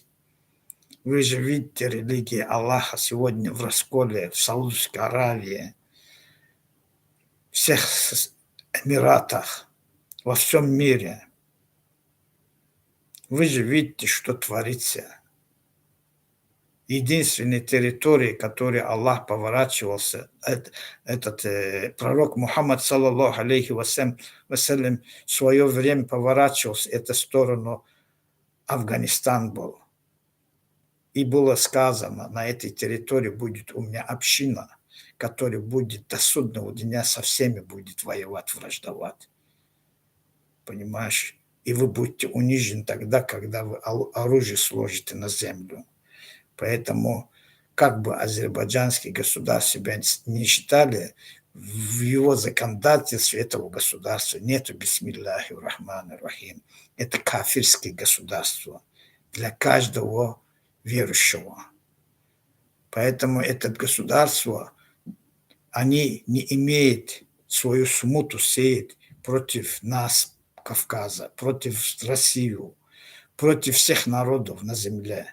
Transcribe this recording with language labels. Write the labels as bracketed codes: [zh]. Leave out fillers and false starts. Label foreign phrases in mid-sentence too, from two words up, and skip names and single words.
[ru] Вы же видите религию Аллаха сегодня в расколе, в Саудовской Аравии, всех Эмиратах, во всем мире. Вы же видите, что творится. Единственной территории, которой Аллах поворачивался, пророк Мухаммад, [ar] صلى الله عليه وسلم, [ru] в свое время поворачивался, это сторону Афганистан был. И было сказано, на этой территории будет у меня община, которая будет до судного дня со всеми будет воевать, враждовать. Понимаешь? И вы будете унижены тогда, когда вы оружие сложите на землю. Поэтому, как бы азербайджанский государство себя не считали, в его законодательстве этого государства нету [ar] بسم الله الرحمن الرحيم. [ru] Это кафирское государство для каждого верующего. Поэтому это государство, они не имеют свою смуту сеять против нас, Кавказа, против России, против всех народов на земле.